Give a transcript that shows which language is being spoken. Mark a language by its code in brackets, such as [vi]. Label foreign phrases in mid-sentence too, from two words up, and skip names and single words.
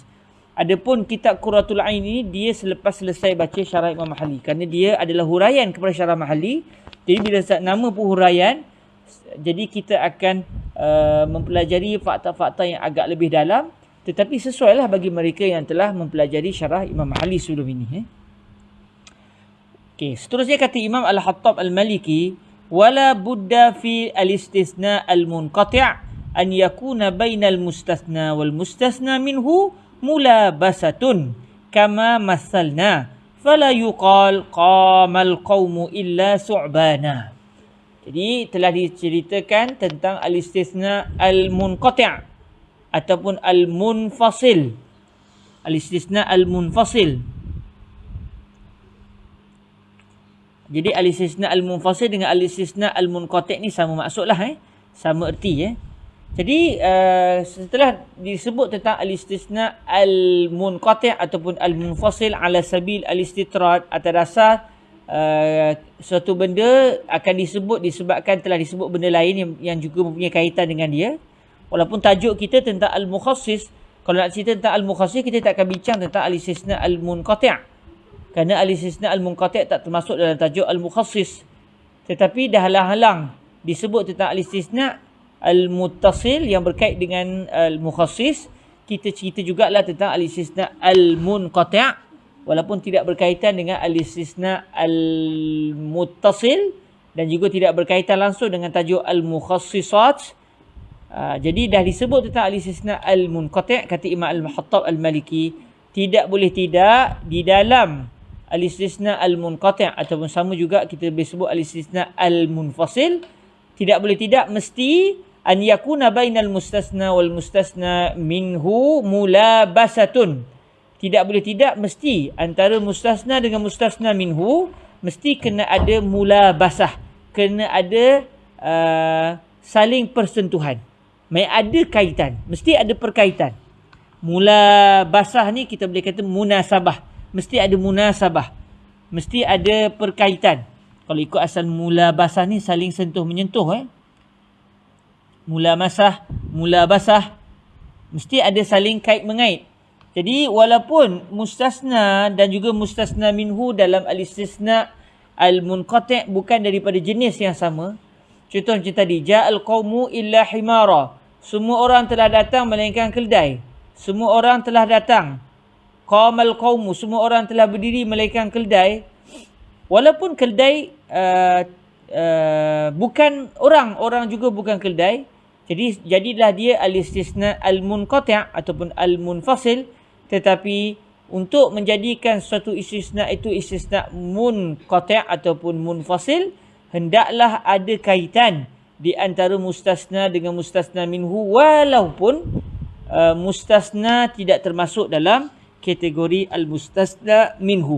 [ms] Adapun kitab Qurratul Ain ini dia selepas selesai baca Syarah Imam Mahalli, kerana dia adalah huraian kepada Syarah Mahalli. Jadi bila nama pun huraian, jadi kita akan mempelajari fakta-fakta yang agak lebih dalam, tetapi sesuailah bagi mereka yang telah mempelajari Syarah Imam Mahalli sebelum ini. Okey, seterusnya kata Imam Al-Hattab Al-Maliki, [ar] ولا بد في الاستثناء المنقطع أن يكون بين المستثنى والمستثنى منه ملابسة كما مثلنا فلا يقال قام القوم إلا ثعبانا. [ms] Jadi telah diceritakan tentang [ar] الاستثناء المنقطع' [ms] ataupun al-munfasil. [ar] الاستثناء المنفصل. [ms] Jadi [ar] الاستثناء المنفصل [ms] dengan [ar] الاستثناء المنقطع' [ms] ni sama maksudlah, sama erti. Jadi setelah disebut tentang [ar] الاستثناء المنقطع' [ms] ataupun [ar] المنفصل على سبيل الاستطراد, [ms] atas dasar suatu benda akan disebut disebabkan telah disebut benda lain yang juga mempunyai kaitan dengan dia. Walaupun tajuk kita tentang al-mukhassis, kalau nak cerita tentang al-mukhassis kita tak akan bincang tentang [ar] الاستثناء المنقطع'. [ms] Kerana [ar] الاستثناء المنقطع' [ms] tak termasuk dalam tajuk al-mukhassis. Tetapi dah halang-halang disebut tentang [ar] الاستثناء المتصل [ms] yang berkait dengan al-mukhassis. Kita cerita jugalah tentang [ar] الاستثناء المنقطع' [ms] walaupun tidak berkaitan dengan [ar] الاستثناء المتصل [ms] dan juga tidak berkaitan langsung dengan tajuk al-mukhassisat. Jadi dah disebut tentang [ar] الاستثناء المنقطع', [ms] kata Imam Al-Hattab Al-Maliki, tidak boleh tidak di dalam [ar] الاستثناء المنقطع' [ms] ataupun sama juga kita boleh sebut [ar] الاستثناء المنفصل, [ms] tidak boleh tidak mesti [ar] أن يكون بين المستثنى والمستثنى منه ملابسة. [ms] Tidak boleh tidak mesti antara mustasna dengan [ar] مستثنى منه [ms] mesti kena ada mulabasah, kena ada saling persentuhan. Ada kaitan, mesti ada perkaitan. Mulabasah ni kita boleh kata munasabah. Mesti ada munasabah. Mesti ada perkaitan. Kalau ikut asal mulabasah ni saling sentuh menyentuh. Mulabasah. Mesti ada saling kait mengait. Jadi walaupun mustasna dan juga [ar] مستثنى منه [ms] dalam [ar] الاستثناء المنقطع' [ms] bukan daripada jenis yang sama. Contoh macam tadi. [ar] جاء القوم إلا حمارا. [ms] Semua orang telah datang melainkan keldai. Semua orang telah datang. [ar] قام القوم, [ms] semua orang telah berdiri melainkan keldai. Walaupun keldai bukan orang juga bukan keldai. Jadilah dia [ar] الاستثناء المنقطع' [ms] ataupun al-munfasil. Tetapi untuk menjadikan suatu istisna itu [ar] استثناء منقطع' [ms] ataupun munfasil, hendaklah ada kaitan di antara mustasna dengan [ar] مستثنى منه, [ms] walaupun mustasna tidak termasuk dalam kategori [ar] المستثنى منه.